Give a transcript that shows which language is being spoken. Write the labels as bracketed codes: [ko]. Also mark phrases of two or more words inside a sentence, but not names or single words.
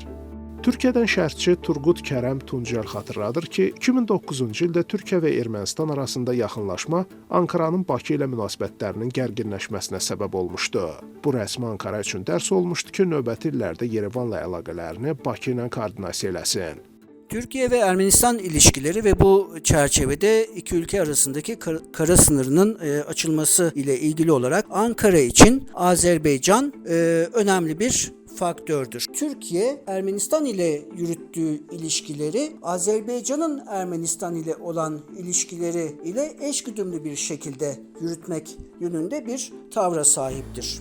[az] Türkiyədən şərhçi Turqut Kərəm Tuncel xatırladır ki, 2009-cu ildə Türkiyə və Ermənistan arasında yaxınlaşma Ankaranın Bakı ilə münasibətlərinin gərginləşməsinə səbəb olmuşdu. Bu rəsmi Ankara üçün dərs olmuşdu ki, növbəti illərdə Yerevanla əlaqələrini Bakı ilə koordinasiya eləsin. [tr] Türkiye ve Ermenistan ilişkileri ve bu çerçevede iki ülke arasındaki kara sınırının açılması ile ilgili olarak Ankara için Azerbaycan önemli bir faktördür. Türkiye, Ermenistan ile yürüttüğü ilişkileri Azerbaycan'ın Ermenistan ile olan ilişkileri ile eşgüdümlü bir şekilde yürütmek yönünde bir tavra sahiptir.